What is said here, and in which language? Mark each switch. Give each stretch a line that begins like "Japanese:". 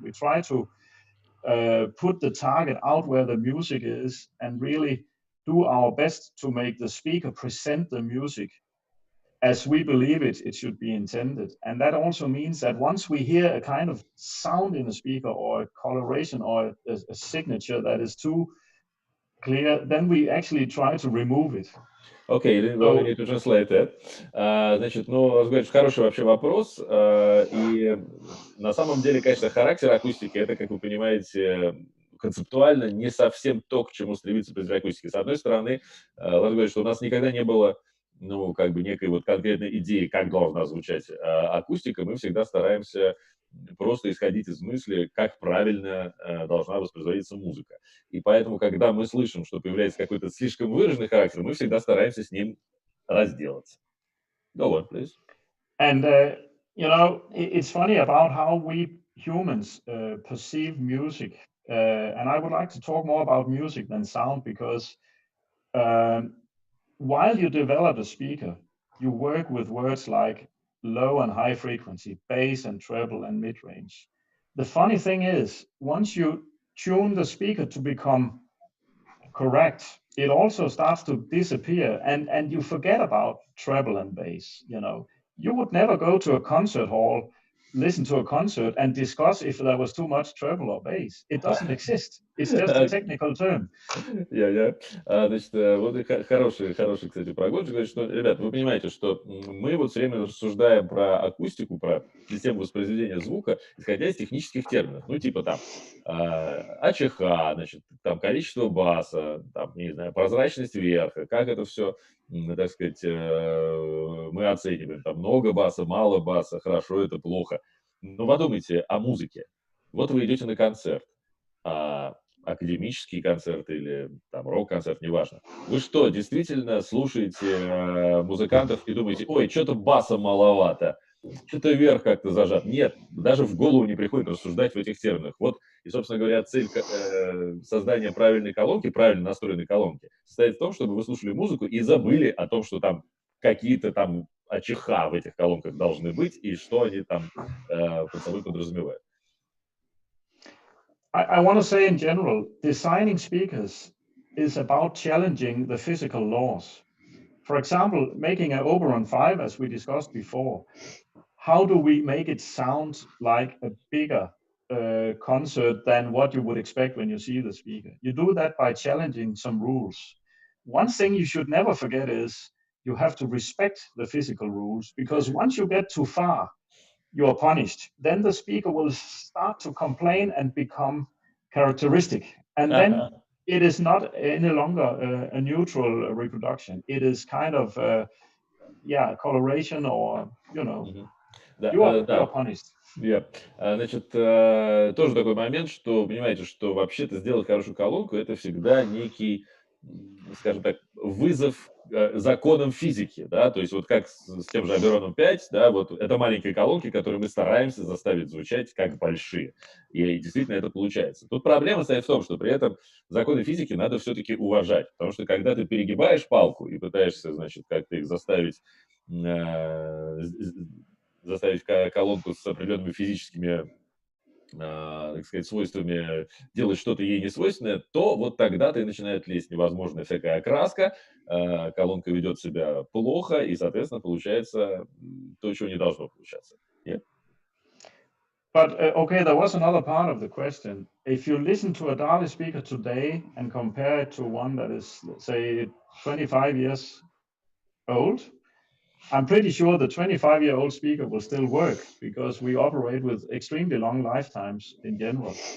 English: We try to put the target out where the music is and really do our best to make the speaker present the music as we believe it should be intended. And that also means that once we hear a kind of sound in a speaker or a coloration or a signature that is too clear, then we actually try to remove it. Окей, we need to translate that.
Russian: Значит, ну, говоришь, хороший вообще вопрос. И на самом деле, конечно, характер акустики, это, как вы понимаете, концептуально не совсем то, к чему стремится производитель акустики. С одной стороны, Ларс говорит, что у нас никогда не было, ну, как бы некой вот конкретной идеи, как должна звучать акустика. Мы всегда стараемся просто исходить из мысли, как правильно должна воспроизводиться музыка. И поэтому, когда мы слышим, что появляется какой-то слишком выраженный характер, мы всегда стараемся с ним разделаться.
English: Go on, please. And, you know, it's funny about how we humans perceive music. And I would like to talk more about music than sound, because while you develop a speaker, you work with words like low and high frequency, bass and treble and mid-range. The funny thing is, once you tune the speaker to become correct, it also starts to disappear, and you forget about treble and bass. You know, you would never go to a concert hall, listen to a concert and discuss if there was too much treble or bass. It doesn't exist. It's just a technical term.
Russian: Значит, вот хороший, кстати, прогончик. Значит, что, ребята, вы понимаете, что мы вот все время рассуждаем про акустику, про систему воспроизведения звука, исходя из технических терминов. Ну, типа там АЧХ, значит, там количество баса, там, не знаю, прозрачность верха, как это все, так сказать, мы оцениваем. Там много баса, мало баса, хорошо это, плохо. Но подумайте о музыке. Вот вы идете на концерт, академический концерт или там рок-концерт, неважно. Вы что, действительно слушаете музыкантов и думаете, ой, что-то баса маловато, что-то вверх как-то зажат? Нет, даже в голову не приходит рассуждать в этих терминах. Вот, и, собственно говоря, цель создания правильной колонки, правильно настроенной колонки, состоит в том, чтобы вы слушали музыку и забыли о том, что там какие-то там АЧХ в этих колонках должны быть и что они там под собой подразумевают.
English: I want to say in general, designing speakers is about challenging the physical laws. For example, making an Oberon 5, as we discussed before, how do we make it sound like a bigger concert than what you would expect when you see the speaker? You do that by challenging some rules. One thing you should never forget is you have to respect the physical rules, because once you get too far, you are punished. Then the speaker will start to complain and become characteristic. And then it is not any longer a neutral reproduction. It is kind of, coloration or, you know, you are punished.
Russian: Значит, тоже такой момент, что, понимаете, что вообще-то сделать хорошую колонку – это всегда некий, скажем так, вызов законам физики, да, то есть вот как с тем же Oberon 5, да, вот это маленькие колонки, которые мы стараемся заставить звучать как большие, и действительно это получается. Тут проблема стоит в том, что при этом законы физики надо все-таки уважать, потому что когда ты перегибаешь палку и пытаешься, значит, как-то их заставить колонку с определенными физическими, так сказать, свойствами делать что-то ей не свойственное, то вот тогда-то и начинает лезть невозможная всякая окраска, колонка ведет себя плохо, и, соответственно, получается то, чего не должно получаться.
English: Yeah? But okay, there was another part of the question. If you listen to a DALI speaker today and compare it to one that is, say, 25 years old, I'm pretty sure the 25-year-old speaker will still work, because we operate with extremely long lifetimes in general.